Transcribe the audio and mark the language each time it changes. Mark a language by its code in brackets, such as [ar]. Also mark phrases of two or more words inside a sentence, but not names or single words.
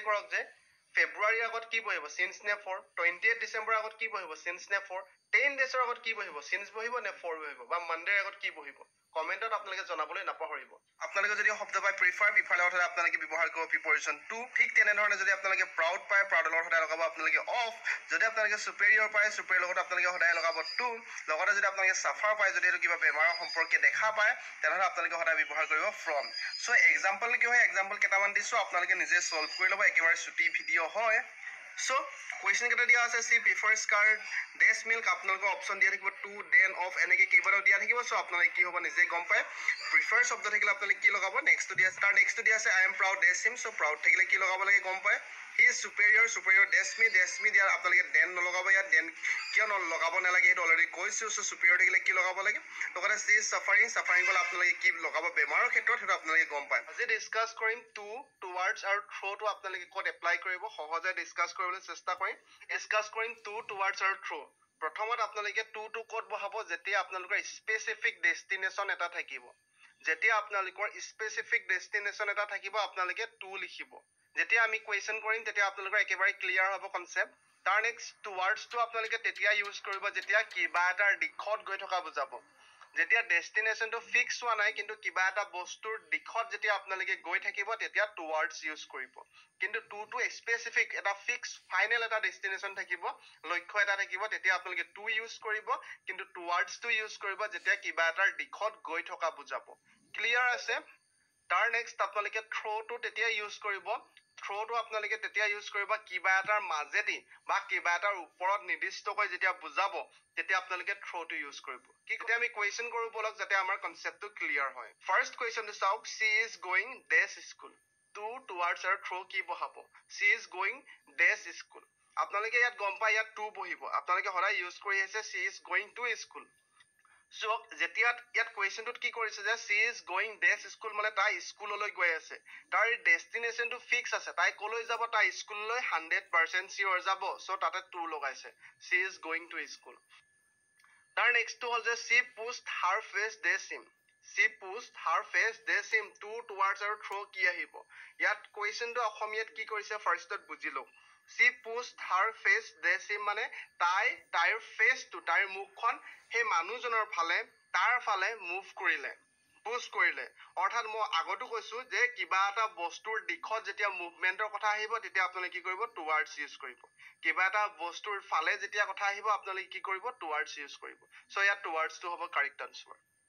[as] কৰক যে ফেব্ৰুৱাৰীৰ আগত কি বহিব সিন্স নে 4 28 ডিসেম্বৰৰ আগত কি বহিব সিন্স নে 4 10 ডেজৰ আগত কি বহিব সিন্স বহিব নে 4 বহিব বা মানডেৰ আগত কি বহিব কমেন্টত আপোনালোকে জনাবলৈ নাপাহৰিব আপোনালোকে যদি শব্দ পায় প্ৰিফাৰ প্ৰিফাৰৰ অৰ্থে আপোনালোকে ব্যৱহাৰ কৰিব [en] preposition to [as] ঠিক তেনেধৰণে যদি আপোনালোকে প্ৰাউড পায় প্ৰাউডৰ অৰ্থে লগাব আপোনালোকে অফ যদি আপোনালোকে সুপেৰিয়ৰ পায় সুপেৰিয়ৰ লগত আপোনালোকে সদায় লগাব টু লগতে যদি আপোনালোকে সাফাৰ পায় যদি এটো কিবা বেমাৰৰ সম্পৰ্কে দেখা পায় তেনেহলে আপোনালোকে সদায় ব্যৱহাৰ কৰিব ফ্ৰম [en] so example [as] কি হয় এক্সাম্পল কেইটামান দিছো আপোনালোকে নিজে সলভ কৰি ল'ব একেবাৰে ছুটি ভিডিঅ হয় [en] So, question [as] কেটা দিয়া আছে [en] see prefers card this milk [as] আপোনালোকৰ অপচন দিয়া থাকিব [en] to then of [as] এনেকে কেইবাৰো দিয়া থাকিব সো আপোনালোকে কি হ'ব নিজে গম পায় prefer শব্দ থাকিলে আপোনালোকে কি লগাব next দিয়া আছে তাৰ next দিয়া আছে [en] I am proud this him so proud [as] থাকিলে কি লগাব লাগে গম পায় [en] he is superior this me [as] দিয়া আপোনালোকে then নলগাব ইয়াত then কিয় নলগাব নালাগে এটা অলৰেডি কৈছো সো superior থাকিলে কি লগাব লাগে লগতে [en] she is suffering [as] বলা আপোনালোকে কি লগাব বেমাৰৰ ক্ষেত্ৰত এটা আপোনালোকে গম পায় আজি ডিসকাস কৰিম [en] to towards [as] আৰু [en] through to [as] আপোনালোকে কোড এপ্লাই কৰিব সহজে ডিসকাস কৰিবলৈ চেষ্টা কৰিম ডিসকাস কৰিম [en] to towards [as] আৰু through প্ৰথমত আপোনালোকে to কোড বহাব যেতিয়া আপোনালোকৰ [en] specific destination [as] এটা থাকিব যেতিয়া আপোনালোকৰ [en] specific destination [as] এটা থাকিব আপোনালোকে to লিখিব যেতিয়া আমি কোৱেশ্চন কৰিম তেতিয়া আপোনালোকৰ একেবাৰে ক্লিয়াৰ হ'ব কনসেপ্ট তাৰ নেক্সট [en] towards to [as] আপোনালোকে তেতিয়া ইউজ কৰিব যেতিয়া কিবা এটা দিশত গৈ থকা বুজাব যেতিয়া ডেষ্টিনেশনটো ফিক্স হোৱা নাই কিন্তু কিবা এটা বস্তুৰ দিশত যেতিয়া আপোনালোকে গৈ থাকিব তেতিয়া towards ইউজ কৰিব কিন্তু to স্পেসিফিক এটা [en] fix final [as] এটা ডেষ্টিনেশন থাকিব লক্ষ্য এটা থাকিব তেতিয়া আপোনালোকে to ইউজ কৰিব কিন্তু [en] towards to [as] ইউজ কৰিব যেতিয়া কিবা এটাৰ দিশত গৈ থকা বুজাব ক্লিয়াৰ আছে তাৰ নেক্সট আপোনালোকে [en] through to [as] তেতিয়া ইউজ কৰিব [en] through to [as] আপোনালোকে তেতিয়া ইউজ কৰিব কিবা এটাৰ মাজেদি বা কিবা এটাৰ ওপৰত নিৰ্দিষ্টকৈ যেতিয়া বুজাব তেতিয়া আপোনালোকে [en] through to [as] ইউজ কৰিব কি তেতিয়া আমি কোৱেশ্চন কৰো বলক যাতে আমাৰ কনসেপ্টটো ক্লিয়াৰ হয় ফাৰ্স্ট কোৱেশ্চনটো চাওক [en] she is going this school to towards [as] আৰু through কি বহাব [en] she is going this school [as] আপোনালোকে ইয়াত গম পায় ইয়াত to বহিব আপোনালোকে সদায় ইউজ কৰি আছে [en] she is going to school So, [as] যেতিয়া ইয়াত কোৱেশ্চনটোত কি কৰিছে যে [en] she is going this school [as] মানে তাই স্কুললৈ গৈ আছে তাৰ ডেষ্টিনেশনটো ফিক্স আছে তাই কলৈ যাব তাই স্কুললৈ 100% সিওৰ যাব সো তাতে to লগাইছে [en] she is going to school [as] তাৰ নেক্সটটো হল যে [en] she pushed her face this him she pushed her face this him to towards আৰু through [as] কি আহিব ইয়াত কোৱেশ্চনটো অসমীয়াত কি কৰিছে ফাৰ্ষ্টত বুজিলো [en] she pushed her face this him [as] মানে তাইৰ [en] face to [as] তাইৰ মুখখন হে মানুহজনৰ ফালে তাৰ ফালে মুভ কৰিলে পুশ কৰিলে অৰ্থাৎ মই আগতো কৈছো যে কিবা এটা বস্তুৰ দিশত যেতিয়া মুভমেন্টৰ কথা আহিব তেতিয়া আপোনালোকে কি কৰিব towards ইউজ কৰিব কিবা এটা বস্তুৰ ফালে যেতিয়া কথা আহিব আপোনালোকে কি কৰিব towards ইউজ কৰিব সো ইয়াত towards টো হ'ব [en] correct answer